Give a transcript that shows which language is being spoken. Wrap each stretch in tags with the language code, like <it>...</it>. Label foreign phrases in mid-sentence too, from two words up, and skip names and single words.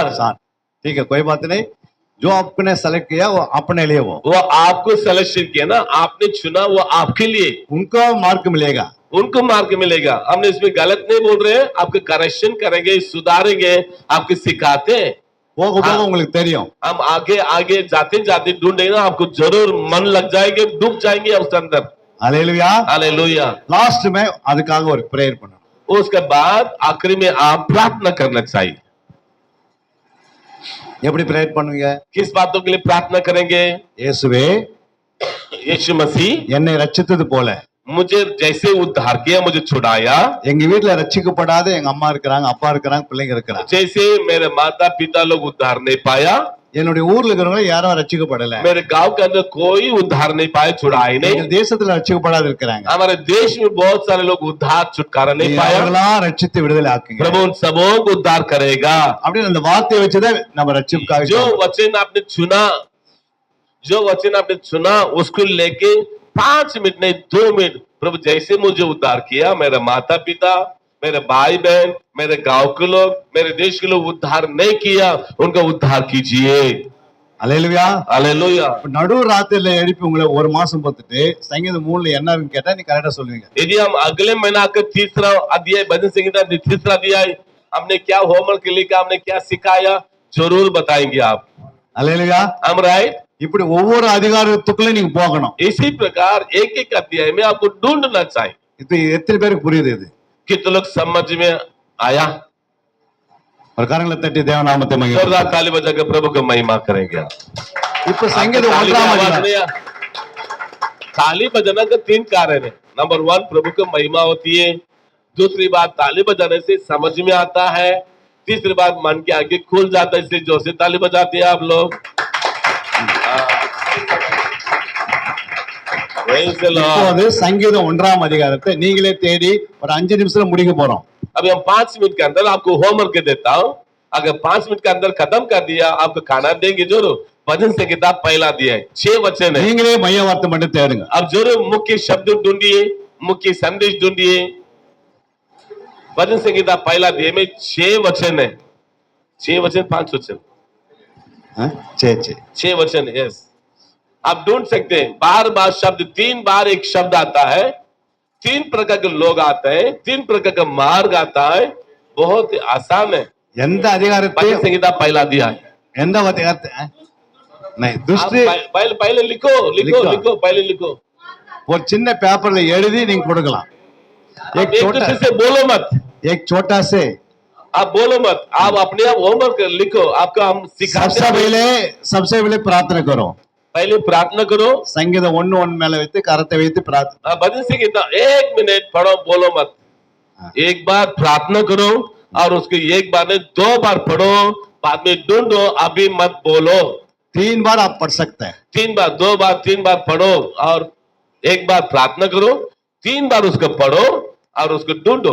<hi>7. ठीक है, कोई बात नहीं. जो आपने सेलेक्ट किया वो अपने लिए, वो आपको सिलेक्शन किया ना, आपने चुना, वो आपके लिए, उनको मार्क मिलेगा. उनको मार्क मिलेगा। हमने इसमें गलत नहीं बोल रहे हैं, आपके करेक्शन करेंगे, सुधारेंगे, आपके सिखाते हैं।</hi> <ta>போக போக</ta> <hi>हाँ।</hi> <ta>உங்களுக்கு தெரியும்.</ta> <hi>हम आगे आगे जाते जाते ढूंढेंगे ना, आपको जरूर मन लग जाएंगे, डूब जाएंगे उसके अंदर। हालेलुया. हालेलुया। लास्ट में</hi> <ta>அதுக்காக ஒரு பிரேயர் பண்ணணும்.</ta> <hi>उसके बाद आखिरी में आप प्रार्थना करना चाहिए।</hi> <ta>எப்படி பிரேயர் பண்ணுவீங்க?</ta> <hi>किस बातों के लिए प्रार्थना करेंगे?</hi> <ta>இயேசுவே,</ta> <hi>यीशु मसीह</hi> <ta>என்னை ரட்சித்தது போல</ta> <hi>मुझे जैसे उद्धार किया, मुझे छुड़ाया,</hi> <ta>எங்க வீட்டுல ரட்சிக்கப்படாத எங்க அம்மா இருக்கிறாங்க, அப்பா இருக்கிறாங்க, பிள்ளைங்க இருக்கிறாங்க.</ta> <hi>जैसे मेरे माता पिता लोग उद्धार नहीं पाया,</hi> <ta>என்னுடைய ஊர்ல இருக்கிறவங்க யாரும் ரட்சிக்கப்படல.</ta> <hi>मेरे गांव के अंदर कोई उद्धार नहीं पाए, छुड़ाए</hi> <ta>எங்க</ta> <hi>नहीं।</hi> <ta>தேசத்துல ரட்சிக்கப்படாத இருக்கிறாங்க.</ta> <hi>हमारे देश में बहुत सारे लोग उद्धार छुटकारा नहीं पाया।</hi> <ta>அவங்களெல்லாம் ரட்சித்து விடுதலை ஆக்குங்க.</ta> <hi>प्रभु उन सबों को उद्धार करेगा।</hi> <ta>அப்படின்னு அந்த வார்த்தையை வச்சுதான் நம்ம ரட்சிப்புக்காக</ta> <hi>जो वचन आपने चुना, जो वचन आपने चुना, उसको लेके 5 मिनट नहीं 2 मिनट, प्रभु जैसे मुझे उद्धार किया, मेरे माता पिता, मेरे भाई बहन, मेरे गांव के लोग, मेरे देश के लोग उद्धार नहीं किया, उनका उद्धार कीजिए।</hi> <ta>அல்லேலூயா.</ta> <hi>हालेलुया।</hi> <ta>நடு ராத்திரில எழுப்பி உங்களை ஒரு மாசம் பார்த்துட்டு சங்கீதம் 3ல என்ன இருக்குன்னு கேட்டா நீ கரெக்டா சொல்லுவீங்க.</ta> <hi>यदि हम अगले महीना का तीसरा अध्याय भजन संहिता तीसरा अध्याय हमने क्या होमवर्क लिखा, हमने क्या सिखाया, जरूर बताएंगे आप।</hi> <ta>அல்லேலூயா.</ta> <hi>हम राइट।</hi> <ta>இப்படி ஒவ்வொரு அதிகாரத்துக்குள்ள நீங்க போகணும்.</ta> <hi>इसी प्रकार एक एक अध्याय में आपको ढूंढना चाहिए।</hi> <ta>இப்ப எத்தனை பேருக்கு புரியுது இது?</ta> <hi>कितने लोग समझ में आया?</hi> <ta>ஒரு கரங்களை தட்டி தேவ நாமத்தை</ta> <hi>जोरदार</hi> <ta>மகிமைப்படுத்துங்க.</ta> <hi>ताली बजा के प्रभु को महिमा करेंगे।</hi> <ta>இப்ப சங்கீதம்</ta> <hi>ताली में</hi> <ta>1ஆம்</ta> <hi>आवाज</hi> <ta>அதிகாரம்.</ta> <hi>नहीं आ- ताली बजाना का 3 कारण है। नंबर 1 प्रभु को महिमा होती है, दूसरी बात ताली बजाने से समझ में आता है, तीसरी बात मन के आगे खुल जाता है, इसलिए जोर से ताली बजाते हैं आप लोग।</hi> <en>Praise the Lord।</en> <ta>இப்போது சங்கீதம் 1ஆம் அதிகாரத்தை நீங்களே தேடி ஒரு 5 நிமிஷத்துல முடிக்க போறோம்.</ta> <hi>अभी हम 5 मिनट के अंदर आपको होमवर्क देता हूँ। अगर 5 मिनट के अंदर खत्म कर दिया, आपको खाना देंगे जरूर। भजन से किताब पहला दिया है, 6 वचन है।</hi> <ta>நீங்களே மைய வார்த்தை மட்டும் தேடுங்க.</ta> <hi>अब जरूर मुख्य शब्द ढूंढिए, मुख्य संदेश ढूंढिए। भजन से किताब पहला दिए में 6 वचन है, 6 वचन 5 वचन,</hi> <ta>சரி சரி.</ta> <hi>6 वचन। यस, आप ढूंढ सकते हैं। बार बार शब्द, 3 बार एक शब्द आता है, 3 प्रकार के लोग आते हैं, 3 प्रकार का मार्ग आता है। बहुत ही आसान है।</hi> <ta>எந்த அதிகாரத்தை</ta> <hi>भजन संहिता पहला दिया है।</hi> <ta>எந்த அதிகாரத்தை नहीं</ta> <hi>आप दूसरी पहले लिखो लिखो लिखो। लिखो, पहले लिखो।</hi> <ta>ஒரு சின்ன பேப்பர்ல எழுதி நீங்க கொடுக்கலாம்.</ta> <hi>आप एक दूसरे से बोलो मत, एक छोटा से आप बोलो मत, आप अपने आप होमवर्क लिखो। आपका हम सिखाते हैं। सबसे पहले प्रार्थना करो. पहले प्रार्थना करो।</hi> <ta>சங்கீதம் 1:1 மேல வைத்து கரத்தை வைத்து பிரார்த்தனை.</ta> <hi>भजन संगीता 1 मिनट पढ़ो, बोलो मत। हाँ। एक बार प्रार्थना करो और उसके एक बार नहीं 2 बार पढ़ो, बाद में ढूंढो, अभी मत बोलो। 3 बार आप पढ़ सकते हैं. 3 बार, 2 बार, 3 बार पढ़ो और एक बार प्रार्थना करो, 3 बार उसको पढ़ो और उसको ढूंढो।</hi>